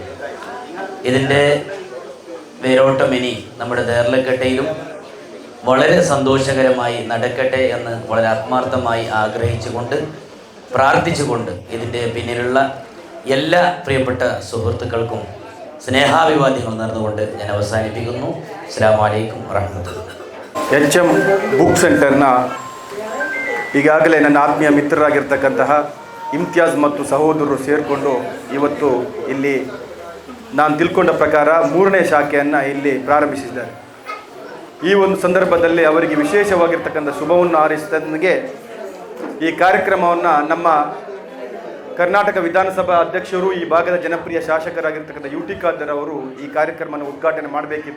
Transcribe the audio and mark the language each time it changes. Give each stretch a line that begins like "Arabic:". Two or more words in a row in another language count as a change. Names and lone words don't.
Malayalam: ഇതിൻ്റെ വേരോട്ടം ഇനി നമ്മുടെ ദേർലക്കട്ടയിലും വളരെ സന്തോഷകരമായി നടക്കട്ടെ എന്ന് വളരെ ആത്മാർത്ഥമായി ആഗ്രഹിച്ചുകൊണ്ട് പ്രാർത്ഥിച്ചുകൊണ്ട് ഇതിൻ്റെ പിന്നിലുള്ള എല്ലാ പ്രിയപ്പെട്ട സുഹൃത്തുക്കൾക്കും സ്നേഹാഭിവാദ്യങ്ങൾ നേർന്നുകൊണ്ട് ഞാൻ അവസാനിപ്പിക്കുന്നു.
Arabic: السلام عليكم ورحمة الله.
Kannada: HM ಬುಕ್ ಸೆಂಟರ್ನ ಈಗಾಗಲೇ ನನ್ನ ಆತ್ಮೀಯ ಮಿತ್ರರಾಗಿರ್ತಕ್ಕಂತಹ ಇಮ್ತಿಯಾಜ್ ಮತ್ತು ಸಹೋದರರು ಸೇರಿಕೊಂಡು ಇವತ್ತು ಇಲ್ಲಿ ನಾನು ತಿಳ್ಕೊಂಡ ಪ್ರಕಾರ 3ನೇ ಶಾಖೆಯನ್ನು ಇಲ್ಲಿ ಪ್ರಾರಂಭಿಸಿದ್ದಾರೆ. ಈ ಒಂದು ಸಂದರ್ಭದಲ್ಲಿ ಅವರಿಗೆ ವಿಶೇಷವಾಗಿರ್ತಕ್ಕಂಥ ಶುಭವನ್ನು ಹಾರೈಸಿದನಿಗೆ ಈ ಕಾರ್ಯಕ್ರಮವನ್ನು ನಮ್ಮ ಕರ್ನಾಟಕ ವಿಧಾನಸಭಾ ಅಧ್ಯಕ್ಷರು, ಈ ಭಾಗದ ಜನಪ್ರಿಯ ಶಾಸಕರಾಗಿರ್ತಕ್ಕಂಥ UT ಖಾದರ್ ಅವರು ಈ ಕಾರ್ಯಕ್ರಮವನ್ನು ಉದ್ಘಾಟನೆ ಮಾಡಬೇಕಿತ್ತು.